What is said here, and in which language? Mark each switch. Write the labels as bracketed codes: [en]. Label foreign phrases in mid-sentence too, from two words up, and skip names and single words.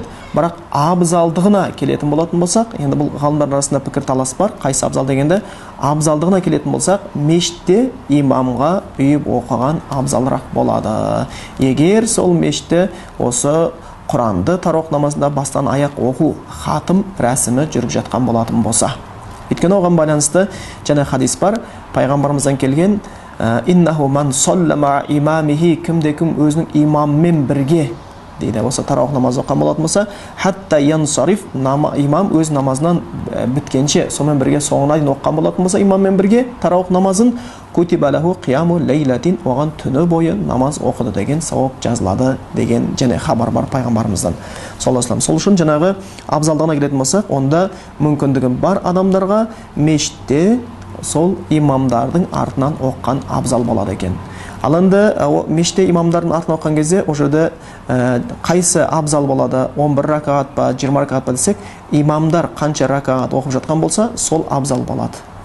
[kk] Бірақ абзалдығына келетін болатын болсақ, енді бұл ғалымдар арасында пікір талас бар, қайсы абзал дегенде, абзалдығына келетін болсақ, мешітте имамға үйіп оқыған абзалырақ болады. Егер сол мешітте осы Құранды тараух намазында бастан аяқ оқу, хатым рәсімі жүріп жатқан болатын болса. Өйткені оған байланысты жаңа хадис бар, пайғамбарымыздан келген: [ar] إنه من صلى مع إمامه, [kk] кім-де-кім өзінің имаммен бірге дейді. Осы тараух намазы оққан болатын болса, [ar] حتى ينصرف, [kk] имам өз намазынан біткенше сонымен бірге соңына дейін оққан болатын болса, имаммен бірге тараух намазын, [ar] كتب له قيام ليلة, [kk] оған түні бойы намаз оқыды деген сауап жазылады деген және хабар бар пайғамбарымыздан [ar] صلى الله عليه وسلم. [kk] Сол үшін жаңағы абзалдығына келетін болсақ, онда мүмкіндігі бар адамдарға мешітте сол имамдардың артынан оққан абзал болады екен. Ал енді мешітте имамдардың артынан оққан кезде ол жерде қайсы абзал болады, 11 ракағат па, 20 ракағат па десек, имамдар қанша ракағат оқып жатқан болса, сол абзал болады.